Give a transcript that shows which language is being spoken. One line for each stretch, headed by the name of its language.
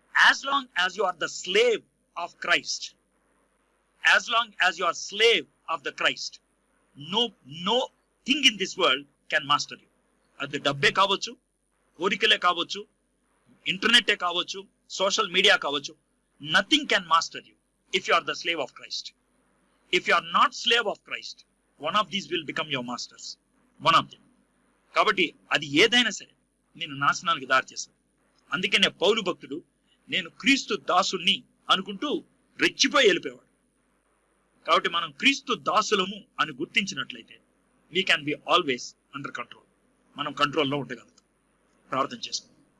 English: As long as you are the slave of Christ, as long as you are slave of the Christ, no thing in this world can master you.
Telugu: అది డబ్బే కావచ్చు, కోరికలే కావచ్చు, ఇంటర్నెటే కావచ్చు, social media కావచ్చు,
English: Nothing can master you if you are the slave of Christ. If you are not slave of Christ, one of these will become your masters, one of them.
Telugu: కాబట్టి అది ఏదైనా సరే నేను నాశనానికి దారి చేస్తాను. అందుకనే పౌలు భక్తుడు నేను క్రీస్తు దాసుని అనుకుంటూ రెచ్చిపోయి వెళ్ళిపోయేవాడు. కాబట్టి మనం క్రీస్తు దాసులము అని గుర్తించినట్లయితే
English: we can be always under control,
Telugu: మనం కంట్రోల్లో ఉండగలుగుతాం. ప్రార్థన చేసుకుందాం.